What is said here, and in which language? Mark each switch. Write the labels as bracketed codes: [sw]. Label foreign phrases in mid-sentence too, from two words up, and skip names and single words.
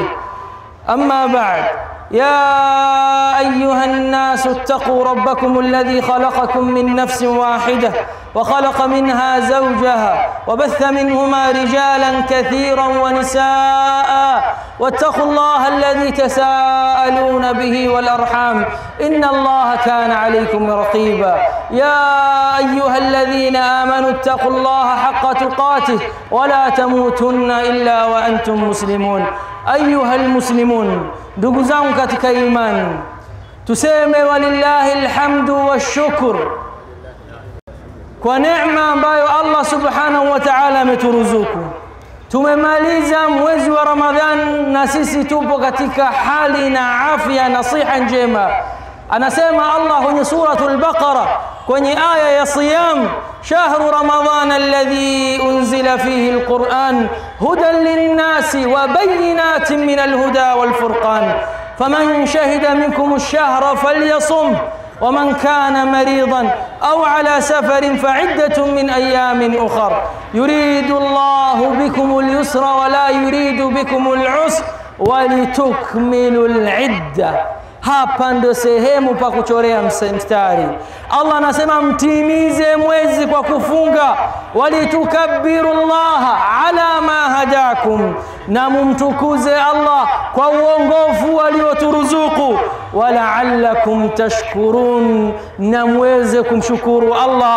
[ar] أما بعد، يا أيها الناس اتقوا ربكم الذي خلقكم من نفس واحدة وخلق منها زوجها وبث منهما رجالا كثيرا ونساء، واتقوا الله الذي تساءلون به والأرحام إن الله كان عليكم رقيبا. يا أيها الذين آمنوا اتقوا الله حق تقاته ولا تموتن إلا وأنتم مسلمون. أيها المسلمون، [sw] ndugu zangu katika imani, tuseme [ar] ولله الحمد والشكر [sw] kwa neema ambayo Allah [ar] سبحانه وتعالى [sw] ameturuzuku. Tumemaliza mwezi wa Ramadhan na sisi tupo katika hali na afya na siha njema. Anasema Allah kwenye suratul Baqara kwenye aya ya siyam, [ar] شهر رمضان الذي أنزل فيه القرآن هدى للناس وبينات من الهدى والفرقان فمن شهد منكم الشهر فليصمه ومن كان مريضا أو على سفر فعدة من أيام أخر يريد الله بكم اليسر ولا يريد بكم العسر ولتكملوا العدة. [sw] Hapa ndo sehemu pa kuchorea mstari. Allah anasema mtimize mwezi kwa kufunga, [ar] ولتكبروا الله على ما هداكم, [sw] na mumtukuze Allah kwa uongofu alioturuzuku, [ar] ولعلكم تشكرون, [sw] na muweze kumshukuru Allah.